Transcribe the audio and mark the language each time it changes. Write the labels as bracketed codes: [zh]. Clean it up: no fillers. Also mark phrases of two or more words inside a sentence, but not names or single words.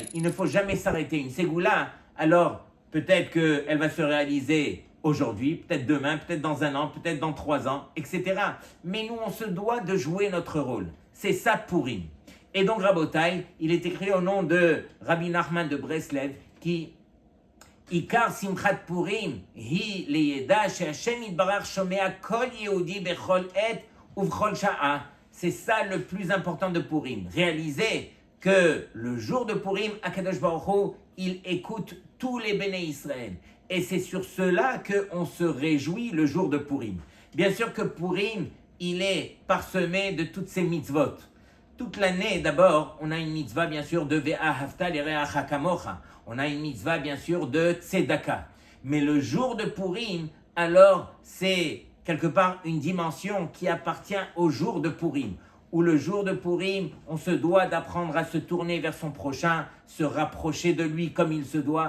[fr] Il ne faut jamais s'arrêter. Une ségoula, alors peut-être qu'elle va se réaliser aujourd'hui, peut-être demain, peut-être dans 1 an, peut-être dans 3 ans, etc. Mais nous, on se doit de jouer notre rôle. C'est ça Purim. Et donc, Rabotai, il est écrit au nom de Rabbi Nachman de Breslev qui [he] עיקר שמחת פורים היא לידע שה' יתברך שומע כל יהודי בכל עת ובכל שעה. [fr] C'est ça le plus important de Purim. Réaliser que le jour de Purim, Akadosh Baruch Hu, il écoute tous les [he] בני ישראל. [fr] Et c'est sur cela qu'on se réjouit le jour de Purim. Bien sûr que Purim, il est parsemé de toutes ces mitzvot. Toute l'année, d'abord, on a une mitzvah, bien sûr, de [he] ואהבת לרעך כמוך. [fr] On a une mitzvah, bien sûr, de tzedaka. Mais le jour de Purim, alors, c'est quelque part une dimension qui appartient au jour de Purim. Où le jour de Purim, on se doit d'apprendre à se tourner vers son prochain, se rapprocher de lui comme il se doit.